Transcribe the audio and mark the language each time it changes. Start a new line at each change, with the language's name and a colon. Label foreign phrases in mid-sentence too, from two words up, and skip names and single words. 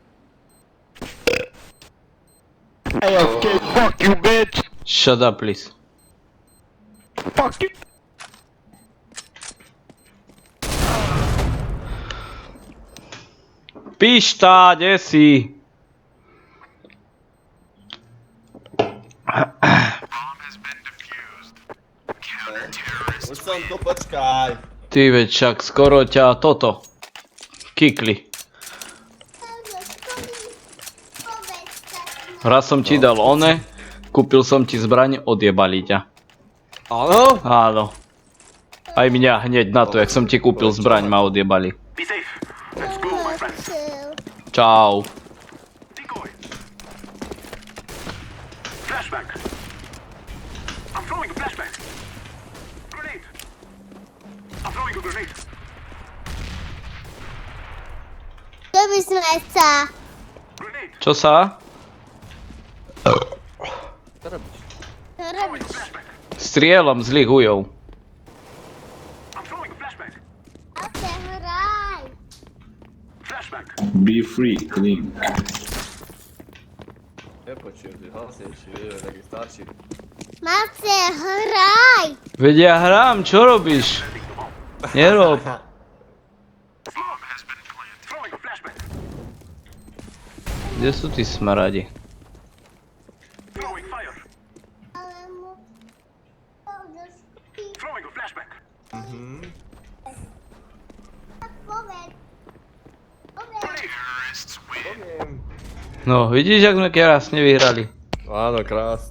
English: AFK, fuck you, bitch! Shut up, please. Fuck you!
Slovak: Pišta, kde si? Už som tu, počkaj. Ty veď však skoro ťa toto kikli. Raz som ti dal one, kúpil som ti zbraň, odjebali ťa. Áno? Áno. Aj mňa hneď na to, jak som ti kúpil zbraň, ma odjebali.
English: Be safe. Let's go, my friend.
Slovak: Čau.
English: Decoy. Flashbang. I'm throwing a flashbang. Grenade. I'm throwing a grenade.
Slovak: To by sme sa.
English: Grenade.
Slovak: Čo sa? Čo robíš? To robíš.
English: Flashbang.
Slovak: Strieľam zlých hujov.
English: I'm throwing a flashbang.
Slovak: A sa hraj.
English: Flashbang. Be free, clean.
Slovak: Nepočujem, ty hlasnejší, vieš, taký starší. Marce, hraj. Veď ja hrám, čo robíš? Nerob.
English: Throwing a flashbang.
Slovak: Kde sú tí smaradi?
English: Throwing fire.
Slovak: Ale mu...
English: Throwing a flashbang.
Slovak: Tak povedz. No, vidíš, jak sme krásne vyhrali. Áno, krásne.